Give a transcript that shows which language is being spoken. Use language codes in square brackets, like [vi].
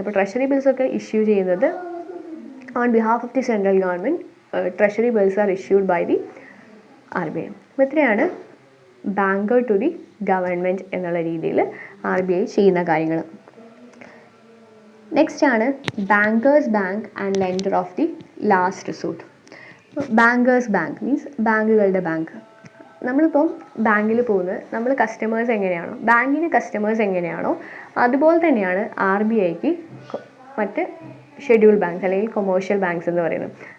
[ml] അപ്പോൾ treasury bills ഒക്കെ issue ചെയ്യുന്നത് [en] on behalf of the central government. Treasury bills are issued by the RBI. [ml] അപ്പോൾ ഇത്രയാണ് [en] banker to the government [ml] എന്നുള്ള രീതിയിൽ RBI ചെയ്യുന്ന കാര്യങ്ങൾ. [en] Next ആണ് bankers bank and lender of the last resort. [ml] Bankers bank means ബാങ്കുകളുടെ bank. നമ്മളിപ്പം ബാങ്കിൽ പോകുന്നത് നമ്മൾ കസ്റ്റമേഴ്സ് എങ്ങനെയാണോ, ബാങ്കിന് കസ്റ്റമേഴ്സ് എങ്ങനെയാണോ അതുപോലെ തന്നെയാണ് RBIക്ക് മറ്റ് ഷെഡ്യൂൾ ബാങ്ക്സ് അല്ലെങ്കിൽ കൊമേഴ്ഷ്യൽ ബാങ്ക്സ് എന്ന് പറയുന്നത്.